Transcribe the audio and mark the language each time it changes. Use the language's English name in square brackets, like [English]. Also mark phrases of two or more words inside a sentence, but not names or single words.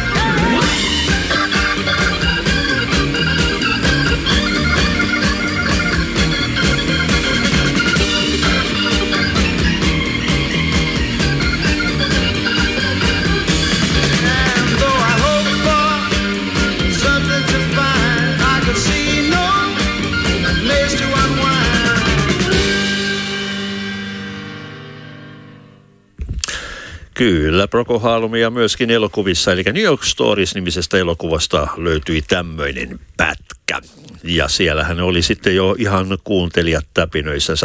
[English] And though I hope for something to find, I could see no place to unwind. [Finnish] Kyllä, Procol Harumia myöskin elokuvissa, eli New York Stories-nimisestä elokuvasta löytyi tämmöinen pätkä. Ja siellähän oli sitten jo ihan kuuntelijat täpinöissänsä.